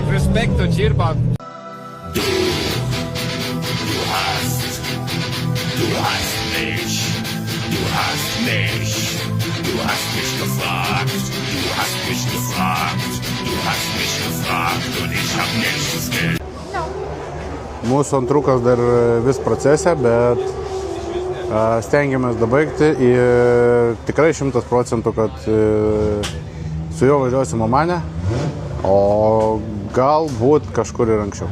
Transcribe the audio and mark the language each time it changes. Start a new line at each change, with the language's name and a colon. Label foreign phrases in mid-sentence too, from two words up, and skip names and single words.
English: Respect to Chirpa.
German: Du hast mich, du hast mich, du hast mich gefragt, du hast mich gefragt, du hast mich gefragt und ich hab nichts will.
Lithuanian: Mūsų antrukas dar vis procese, bet stengiamės dabaigti ir tikrai 100%, kad su juo važiuosim Omane, o galbūt kažkur ir anksčiau.